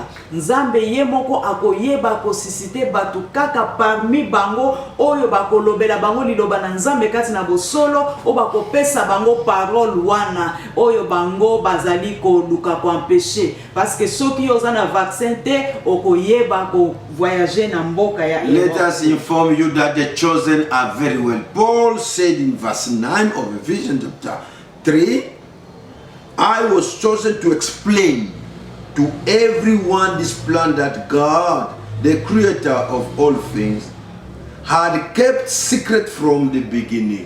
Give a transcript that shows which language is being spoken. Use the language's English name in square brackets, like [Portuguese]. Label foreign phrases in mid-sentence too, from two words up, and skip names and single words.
[Lingala] Nzambe ye moko akoyeba kosisite batu kaka parmi bango oyo bakolobela bango liloba na Nzambe kati na bosolo o bakopesa bango parole wana oyo bango bazali koluka ko [French] empêcher parce que [Lingala] soki oza na vaccin te okoyeba ko voyager na mboka ya [English] Let us inform you that the chosen are very well. Paul said in verse 9 of Ephesians chapter 3, I was chosen to explain to everyone this plan that God, the creator of all things, had kept secret from the beginning.